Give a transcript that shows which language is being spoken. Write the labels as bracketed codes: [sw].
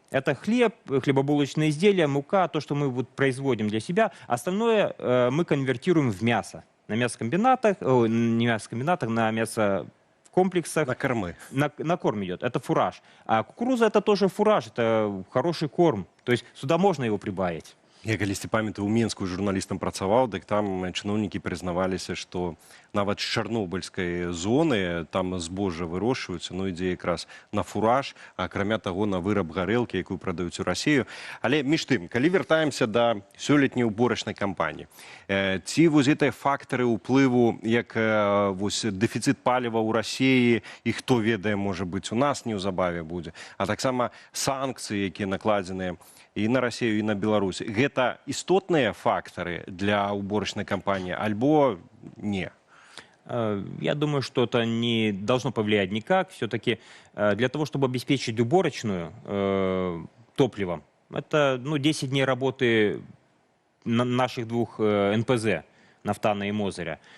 [ru] Это хлеб, хлебобулочные изделия, мука, то, что мы вот производим для себя. Остальное мы конвертируем в мясо. На мясокомбинатах, не мясокомбинатах, на мясокомплексах. На кормы. На корм идет. Это фураж. А кукуруза это тоже фураж, это хороший корм. То есть сюда можно его прибавить. [be] Я калісьці памятаю, у Мінску журналістам працаваў, дык там чыноўнікі прызнаваліся, што нават з чарнобыльскай зоны там збожжа вырошчваюцца, ну ідзе якраз на фураж, акрамя таго на выраб гарэлкі, якую прадаюць у Расію. Але між тым, калі вяртаемся да сёлетняй уборачнай кампаніі, ці вось гэтыя фактары ўплыву, як вось дэфіцыт паліва ў Расіі, і хто ведае, можа быць, у нас неўзабаве будзе, а таксама санкцыі, якія накладзеныя і [ru] на Россию, и на Беларусь. Это истотные факторы для уборочной кампании, [be] альбо не? [ru] Я думаю, что это не должно повлиять никак. Все-таки для того, чтобы обеспечить уборочную топливом, это 10 дней работы наших двух НПЗ, Нафтана и Мозыря.